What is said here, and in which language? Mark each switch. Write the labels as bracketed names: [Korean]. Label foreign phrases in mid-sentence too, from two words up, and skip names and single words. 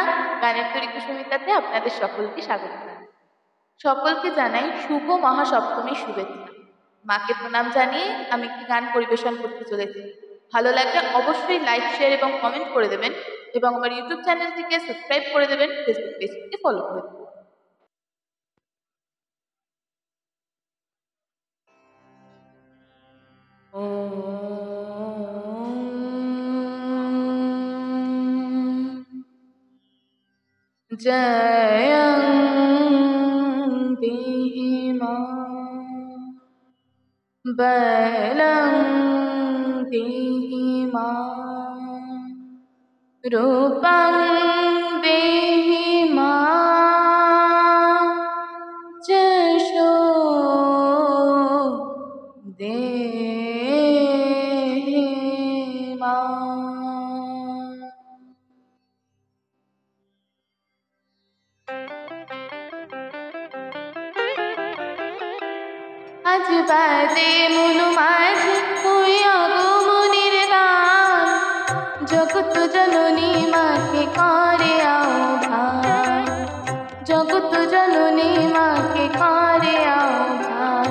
[Bangla] গানের তরী কুসুমিতাতে আপনাদের সকলকে স্বাগত জানাই। সকলকে জানাই শুভ মহাসপ্তমীর শুভেচ্ছা। মাকে প্রণাম জানিয়ে আমি একটি গান পরিবেশন করতে চলেছি। ভালো লাগলে অবশ্যই লাইক, শেয়ার এবং কমেন্ট করে দেবেন এবং আমার ইউটিউব চ্যানেলটিকে সাবস্ক্রাইব করে দেবেন, ফেসবুক পেজটিকে ফলো করে দেবেন। [Sanskrit] जयं देहि मां बलं देहि मां रूपं देहि मां यशो देहि मां। [Bangla] আজ বাদে মনু মাঝে তুই আগমনের গান, জগৎ জননী মাকে করে আহ্বান, জগৎ জননী মাকে করে আহ্বান।